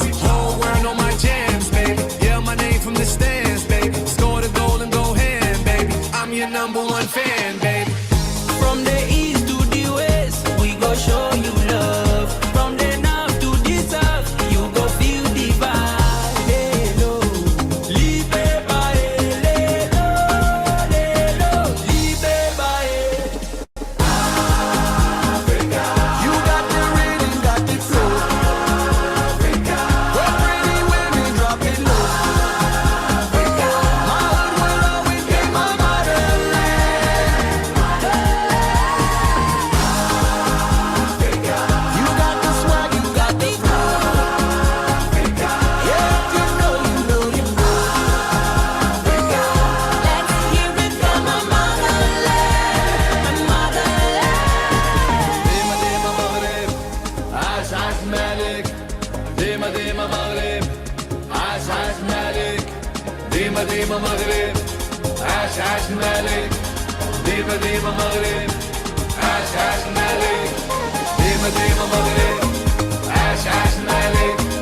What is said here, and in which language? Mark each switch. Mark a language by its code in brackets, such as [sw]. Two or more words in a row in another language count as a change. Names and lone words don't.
[en] Whole world on my jams, baby. Yeah, my name from the stands, baby. Score the goal and go hand, baby. I'm your number one fan, baby. From the east to the west, we go show you love. From the north to the south, you go feel the vibe. Lelo, libe bae, lelo, lelo, libe bae. Africa, you got the rhythm, got the flow. Africa, where pretty women drop it low. Africa, my heart will always be my motherland. You got the swag, you got the flow. Yeah, you know, you know, you know. Let's hear it from my motherland, my motherland. [ar] ديما ديما مغرب عاش عاش مالك ديما ديما مغرب عاش عاش مالك ديما ديما مغرب عاش عاش مالك ديما ديما مغرب عاش عاش مالك ديما ديما مغرب عاش عاش مالك